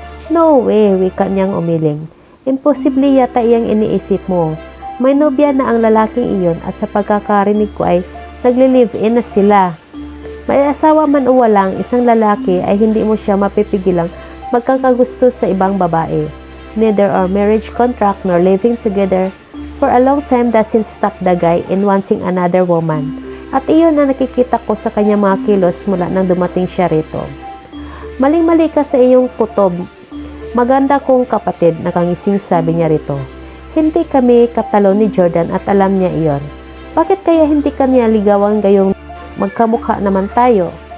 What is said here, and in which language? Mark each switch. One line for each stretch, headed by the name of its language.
English: No way,
Filipino: wika niyang umiling. Imposible yata iyang iniisip mo. May nobya na ang lalaking iyon at sa pagkakarinig ko ay nagli-live-in na sila. May asawa man o walang isang lalaki ay hindi mo siya mapipigilang magkakagusto sa ibang babae.
English: Neither our marriage contract nor living together for a long time doesn't stop the guy in wanting another woman.
Filipino: At iyon ang nakikita ko sa kanyang mga kilos mula nang dumating siya rito. Maling-mali ka sa iyong kutob. Maganda kong kapatid, nakangising sabi niya rito. Hindi kami katalo ni Jordan at alam niya iyon. Bakit kaya hindi kanya ligawan gayong magkamukha naman tayo?